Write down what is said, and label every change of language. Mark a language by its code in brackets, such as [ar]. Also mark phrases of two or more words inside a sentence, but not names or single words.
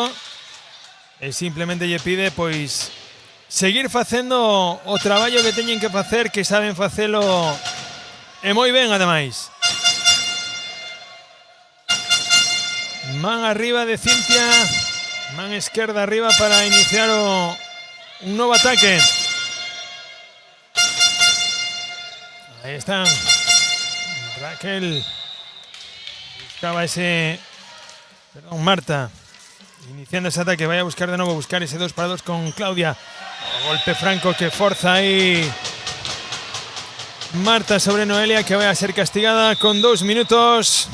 [gl] E simplemente lle pide, pois, seguir facendo o traballo que teñen que facer, que saben facelo e moi ben, ademais. Man arriba de Cintia. Man esquerda arriba para iniciar un novo ataque. [es] Ahí están. Raquel. Buscaba ese... Perdón, Marta. Iniciando ese ataque. Vaya a buscar de nuevo. Buscar ese 2-2 con Claudia. [gl] Golpe franco que forza ahí Marta sobre Noelia, que va a ser castigada con 2 minutos.